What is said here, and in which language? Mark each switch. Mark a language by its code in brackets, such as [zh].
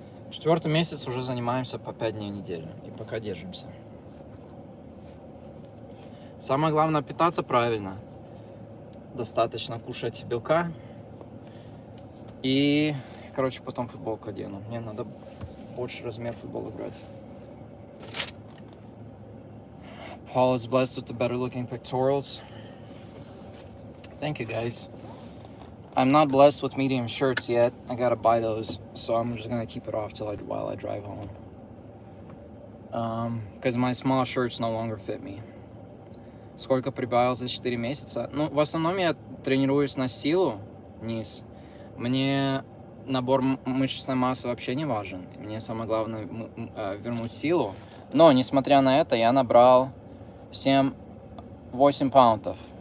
[ru] 4-й месяц уже занимаемся по 5 дней в неделю. И пока держимся. Самое главное питаться правильно. Достаточно кушать белка. И, короче, потом футболку одену. Мне надо больше размер футбола брать. [en] Paul is blessed with the better looking pectorals. Thank you, guys. I'm not blessed with medium shirts yet. I gotta buy those, so I'm just gonna keep it off while I drive home. Because my small shirts no longer fit me. [ru] Сколько прибавил за 4 месяца? Ну, в основном я тренируюсь на силу, низ. Мне набор мышечной массы вообще не важен. Мне самое главное вернуть силу. Но, несмотря на это, я набрал 8 паунтов.